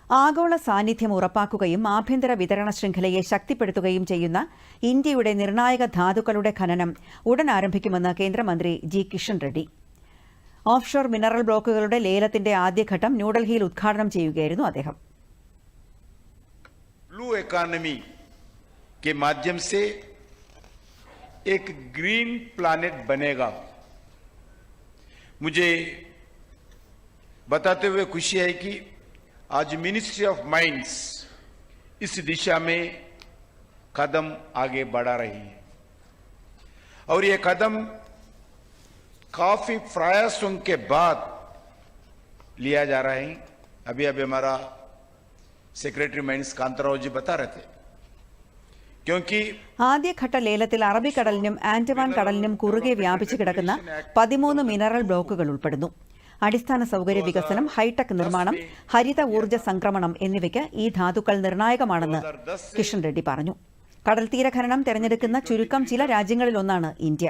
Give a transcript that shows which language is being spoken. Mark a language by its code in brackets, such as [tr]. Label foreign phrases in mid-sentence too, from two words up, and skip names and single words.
[ml] ആഗോള സാന്നിധ്യം ഉറപ്പാക്കുകയും ആഭ്യന്തര വിതരണ ശൃംഖലയെ ശക്തിപ്പെടുത്തുകയും ചെയ്യുന്ന ഇന്ത്യയുടെ നിർണായക ധാതുക്കളുടെ ഖനനം ഉടൻ ആരംഭിക്കുമെന്ന് കേന്ദ്രമന്ത്രി ജി കിഷൻ റെഡ്ഡി. [en] offshore mineral [ml] ബ്ലോക്കുകളുടെ ലേലത്തിന്റെ ആദ്യഘട്ടം ന്യൂഡൽഹിയിൽ ഉദ്ഘാടനം ചെയ്യുകയായിരുന്നു അദ്ദേഹം. [en] blue economy [hi] के माध्यम से एक [en] green planet [hi] बनेगा. मुझे बताते हुए खुशी है कि आज [en] ministry of mines [hi] इस दिशा में कदम आगे बढ़ा रही है और ये कदम काफी प्रयासों के बाद लिया जा रहा है. अभी हमारा [en] secretary mines [hi] കാന്തറാവ് ജി ബता रहे थे क्योंकि [ml] ആദ്യഘട്ട ലേലത്തിൽ അറബിക്കടലിനും ആൻഡമാൻ കടലിനും കുറുകെ വ്യാപിച്ചു കിടക്കുന്ന 13 മിനറൽ ബ്ലോക്കുകൾ ഉൾപ്പെടുന്നു. അടിസ്ഥാന സൗകര്യ വികസനം, ഹൈടെക് നിർമ്മാണം, ഹരിത ഊർജ്ജ സംക്രമണം എന്നിവയ്ക്ക് ഈ ധാതുക്കൾ നിർണായകമാണെന്ന് കിഷൻ റെഡ്ഡി പറഞ്ഞു. കടൽത്തീര ഖനനം തെരഞ്ഞെടുക്കുന്ന ചുരുക്കം ചില രാജ്യങ്ങളിലൊന്നാണ് ഇന്ത്യ.